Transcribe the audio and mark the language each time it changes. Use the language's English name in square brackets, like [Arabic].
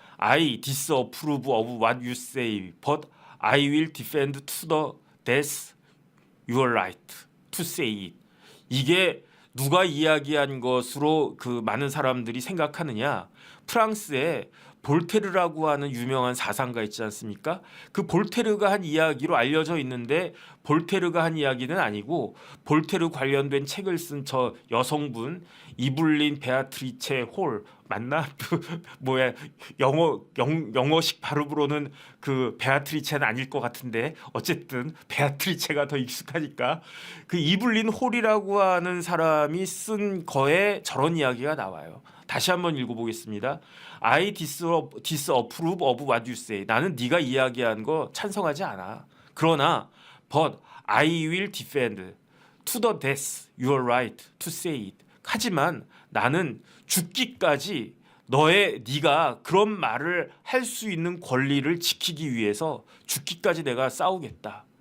[English] I disapprove of what you say, but I will defend to the death your right to say it. [Korean] 이게 누가 이야기한 것으로 그 많은 사람들이 생각하느냐? 프랑스에 볼테르라고 하는 유명한 사상가 있지 않습니까? 그 볼테르가 한 이야기로 알려져 있는데 볼테르가 한 이야기는 아니고 볼테르 관련된 책을 쓴 저 여성분 이블린 베아트리체 홀 맞나? 뭐야 영어식 발음으로는 그 베아트리체는 아닐 것 같은데 어쨌든 베아트리체가 더 익숙하니까 그 이블린 홀이라고 하는 사람이 쓴 거에 저런 이야기가 나와요. 다시 한번 읽어보겠습니다. [English] I disapprove of what you say. [Korean] 나는 네가 이야기한 거 찬성하지 않아. 그러나 [English] but I will defend to the death your right to say it. [Korean] 하지만 나는 죽기까지 네가 그런 말을 할 수 있는 권리를 지키기 위해서 죽기까지 내가 싸우겠다.